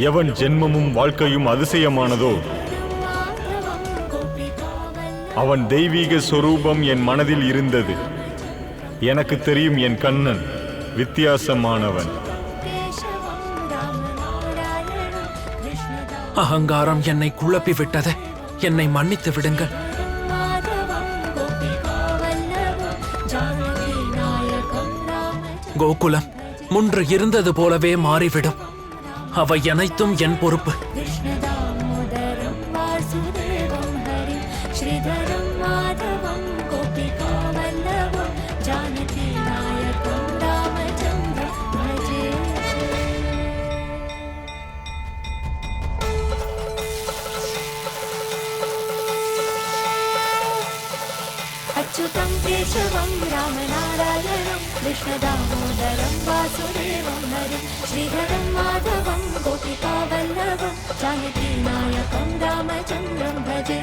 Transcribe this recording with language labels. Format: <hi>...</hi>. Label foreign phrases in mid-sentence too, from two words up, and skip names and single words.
<ta>எவன் ஜென்மமும் வாழ்க்கையும் அதிசயமானதோ</ta> <sa>माधवं गोपिकावल्लभं</sa> <ta>அவன் தெய்வீக சொரூபம் என் மனதில் இருந்தது. எனக்கு தெரியும் என் கண்ணன் வித்தியாசமானவன்.</ta> <sa>केशवं रामनारायणं कृष्णदामोदरं</sa> <ta>அகங்காரம் என்னை குழப்பி விட்டது. என்னை மன்னித்து விடுங்கள்.</ta> <sa>माधवं गोपिकावल्लभं जानकीनायकं रामचन्द्रं</sa> <ta>கோகுலம் முன்று இருந்தது போலவே மாறிவிடும். அவை அனைத்தும் என் பொறுப்பு.</ta> <sa>कृष्णदामोदरं वासुदेवं हरिं श्रीधरं माधवं गोपिकावल्लभं जानकीनायकं रामचन्द्रं भजे. अच्युतं केशवं रामनारायणं कृष्णदामोदरं वासुदेवं हरिं श्रीधरं माधवं गोपिकावल्लभं जानकीनायकं रामचन्द्रं भजे.</sa>